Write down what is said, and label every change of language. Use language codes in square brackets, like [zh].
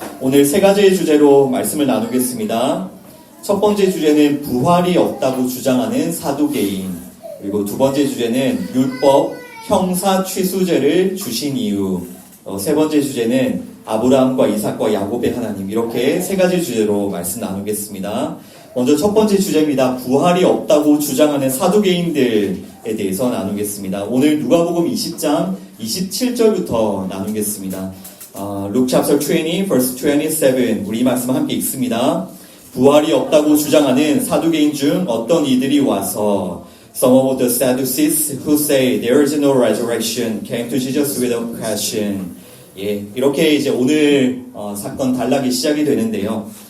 [ko] 오늘 세 가지의 주제로 말씀을 나누겠습니다. 첫 번째 주제는 부활이 없다고 주장하는 사두개인, 그리고 두 번째 주제는 율법 형사 취수제를 주신 이유, 세 번째 주제는 아브라함과 이삭과 야곱의 하나님, 이렇게 세 가지 주제로 말씀 나누겠습니다. 먼저 첫 번째 주제입니다. 부활이 없다고 주장하는 사두개인들에 대해서 나누겠습니다. 오늘 누가복음 20장 27절부터 나누겠습니다. [en] Luke chapter 20, verse 27. [ko] 우리 말씀 함께 읽습니다. 부활이 없다고 주장하는 사두개인 중 어떤 이들이 와서 [en] Some of the Sadducees who say there is no resurrection came to Jesus with a question. [ko] 예, 이렇게 이제 오늘 사건 단락이 시작이 되는데요.